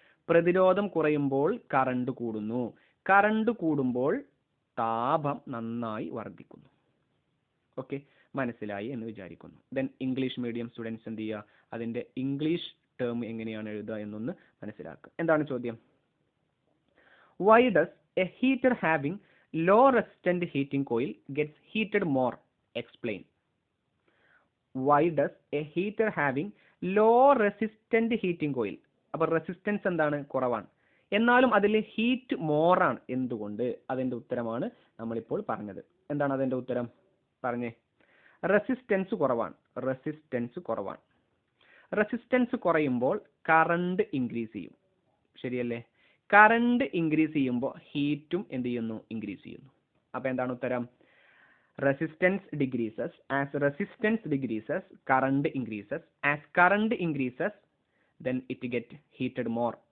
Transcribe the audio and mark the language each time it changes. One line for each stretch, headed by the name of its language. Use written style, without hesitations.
Malayalam: പ്രതിരോധം കുറയുമ്പോൾ കറണ്ട് കൂടുന്നു. കറണ്ട് കൂടുമ്പോൾ താപം നന്നായി വർദ്ധിക്കുന്നു. ഓക്കെ, മനസ്സിലായി എന്ന് വിചാരിക്കുന്നു. ദെൻ ഇംഗ്ലീഷ് മീഡിയം സ്റ്റുഡൻസ് എന്ത് ചെയ്യുക? അതിന്റെ ഇംഗ്ലീഷ് ടേം എങ്ങനെയാണ് എഴുതുക എന്നൊന്ന് മനസ്സിലാക്കുക. എന്താണ് ചോദ്യം?
English: Why does a heater having low resistant heating coil gets heated more explain. Why does a heater having low resistant heating coil?
Malayalam: അപ്പോൾ റെസിസ്റ്റൻസ് എന്താണ്? കുറവാണ്. എന്നാലും അതിൽ ഹീറ്റ് മോറാണ്. എന്തുകൊണ്ട്? അതിൻ്റെ ഉത്തരമാണ് നമ്മളിപ്പോൾ പറഞ്ഞത്. എന്താണ് അതിൻ്റെ ഉത്തരം? പറഞ്ഞേ. റെസിസ്റ്റൻസ് കുറവാണ്. റെസിസ്റ്റൻസ് കുറവാണ്. റെസിസ്റ്റൻസ് കുറയുമ്പോൾ കറണ്ട് ഇൻക്രീസ് ചെയ്യും. ശരിയല്ലേ? കറണ്ട് ഇൻക്രീസ് ചെയ്യുമ്പോൾ ഹീറ്റും എന്ത് ചെയ്യുന്നു? ഇൻക്രീസ് ചെയ്യുന്നു. അപ്പോൾ എന്താണ് ഉത്തരം?
English: resistance decreases. As resistance decreases, current increases. As current increases, then it get heated more.